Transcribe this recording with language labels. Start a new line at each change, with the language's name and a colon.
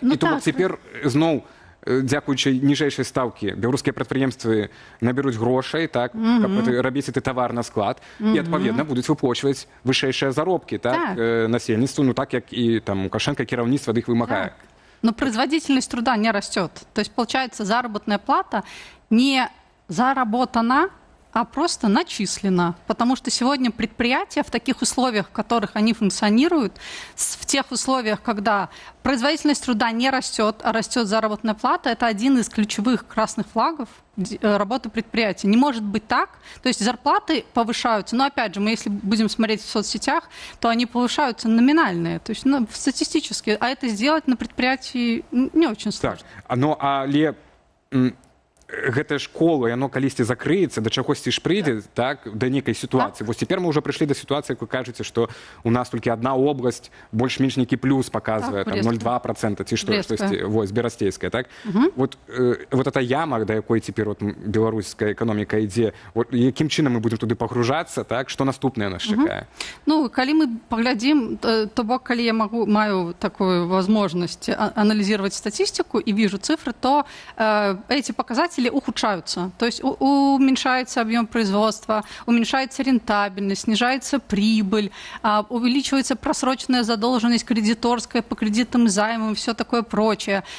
Belarusian: І то цяпер зноў, дзякуючы ніжэйшай стаўкі, беларускія прадпрыемствы набяруць грошай, так, каб рабіць гэты тавар на склад, і адпаведна будуць выплачваць вышэйшыя заробкі, так, насельніцтву, так як і там Лукашенко кіраўніцтва ад іх вымагае.
Russian: Но производительность труда не растет. То есть получается, заработная плата не заработана, а просто начислено. Потому что сегодня предприятия в таких условиях, в которых они функционируют, в тех условиях, когда производительность труда не растет, а растет заработная плата, это один из ключевых красных флагов работы предприятия. Не может быть так. То есть зарплаты повышаются. Но опять же, мы если будем смотреть в соцсетях, то они повышаются номинальные, то есть статистически. А это сделать на предприятии не очень сложно. Так.
Belarusian: Гэтая школа, яно калісьці закрыецца, да чагосьці ж прыйдзе, так, да нейкай сітуацыі. Вось цяпер мы ўжо прыйшлі да сітуацыі, як вы кажаце, што у нас толькі адна обласць, больш-менш нейкі плюс паказвае, там 0,2% ці штосьці, вось, берасцейская, так? Вот эта яма, да якой цяпер беларуская эканоміка ідзе, якім чынам мы будзем туды пагружацца, так, што наступнае нас чакае? Калі мы паглядзім, то бок, калі я маю такую
Russian: возможность анализировать статистику и вижу цифры, то эти показатели ухудшаются. То есть уменьшается объем производства, уменьшается рентабельность, снижается прибыль, увеличивается просроченная задолженность кредиторская по кредитам и займам и все такое прочее.